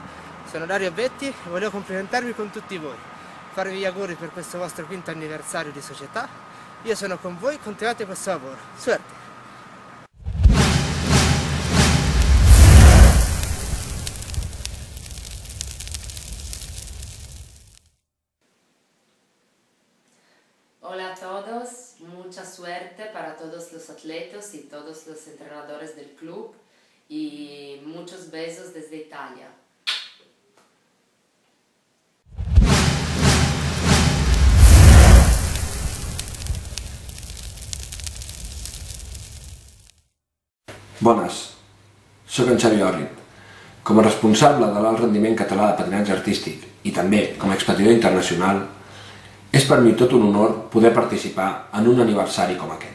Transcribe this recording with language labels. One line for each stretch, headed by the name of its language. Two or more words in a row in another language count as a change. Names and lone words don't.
Italian: Sono Dario Betti e volevo complimentarvi con tutti voi. Farvi gli auguri per questo vostro 5º anniversario di società. Io sono con voi, continuate questo lavoro.
Spanish: Suerte! Hola a todos, mucha suerte para todos los atletas y todos los entrenadores del club y muchos besos desde Italia.
Catalan: Bones, soc en Xavi Orrit. Com a responsable de l'alt rendiment català de patinatge artístic i també com a expatidor internacional, és per mi tot un honor poder participar en un aniversari com aquest.